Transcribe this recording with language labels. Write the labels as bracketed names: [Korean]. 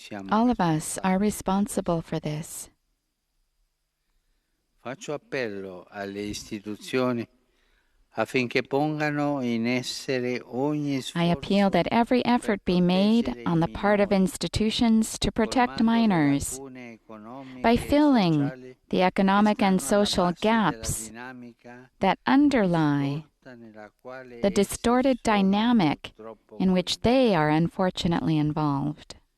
[English] All of us are responsible for this. [Italian] Faccio appello alle istituzioni affinché pongano in essere ogni sforzo. [English] I appeal that every effort be made on the part of institutions to protect minors by filling the economic and social gaps that underlie the distorted dynamic in which they are unfortunately involved.